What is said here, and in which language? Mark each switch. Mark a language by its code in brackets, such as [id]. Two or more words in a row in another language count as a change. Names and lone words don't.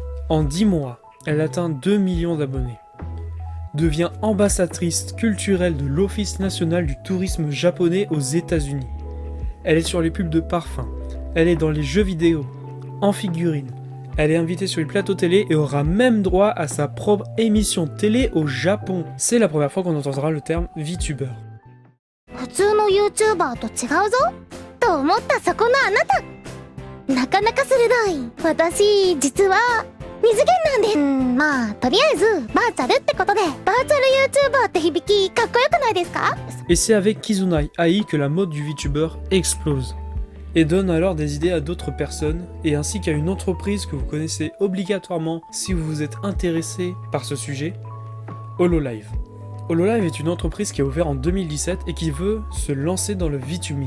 [fr] En 10 mois, elle atteint 2 millions d'abonnés. Devient ambassadrice culturelle de l'Office national du tourisme japonais aux États-Unis. Elle est sur les pubs de parfums, elle est dans les jeux vidéo, en figurines. Elle est invitée sur les plateaux télé et aura même droit à sa propre émission télé au Japon. C'est la première fois qu'on entendra le terme VTuber. [ja] 普通の YouTuber と違うぞと思ったそこのあなた、なかなか鋭い。私実は二次元なんで、まあとりあえずバーチャルってことで、バーチャル YouTuber って響きかっこよくないですか？ [fr] Et c'est avec Kizuna Ai que la mode du VTuber explose. Et donne alors des idées à d'autres personnes, et ainsi qu'à une entreprise que vous connaissez obligatoirement si vous vous êtes intéressé par ce sujet, Hololive. Hololive est une entreprise qui a ouvert en 2017 et qui veut se lancer dans le VTubing.